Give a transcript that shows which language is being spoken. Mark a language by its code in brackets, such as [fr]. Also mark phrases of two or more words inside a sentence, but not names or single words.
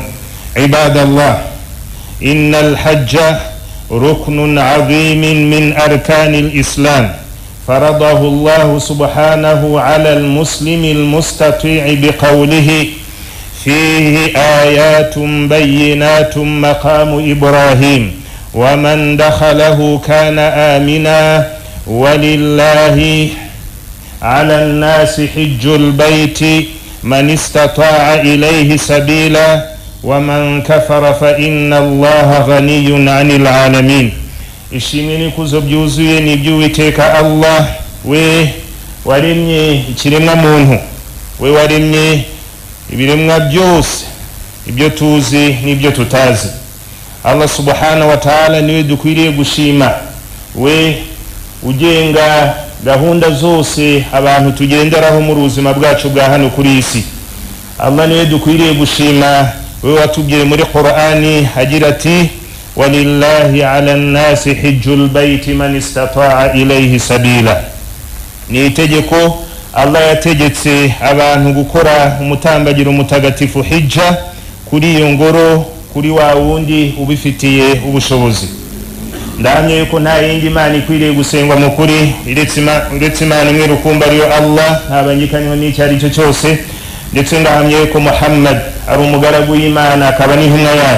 [ar] عباد الله، إن الحج ركن عظيم من أركان الإسلام فرضه الله سبحانه على المسلم المستطيع بقوله: فيه آيات بينات مقام إبراهيم ومن دخله كان آمنا ولله على الناس حج البيت من استطاع إليه سبيلا ومن كفر فإن الله غني عن العالمين. [rw] ishimini kuzo byuzuye ni by'Uwiteka Allah, we waremye ikiremwa muntu, we waremye ibiremwa byose, ibyo tuzi n'ibyo tutazi. Allah [ar] سبحانه وتعالى [rw] niwe dukwiriye gushima, we ugenga gahunda zose abantu tugenderaho mu buzima bwacu bwa hano kuri isi. Allah niwe dukwiriye gushima, we watubwiye muri Qur'ani agira ati: [ar] ولله على الناس حج البيت من استطاع إليه سبيلا. [rw] Ni itegeko Allah yategetse abantu gukora umutambagiro mutagatifu hijja kuri iyo ngoro, kuri wa wundi ubifitiye ubushobozi. ndahamye yuko nta yindi Imana ikwiriye gusengwa mu kuri uretse Imana imwe rukumbi ariyo Allah, ntabangikanywa n'icyo ari cyo cyose, ndetse ndahamye yuko Muhammad ari umugaragu w'Imana akaba n'intumwa yayo.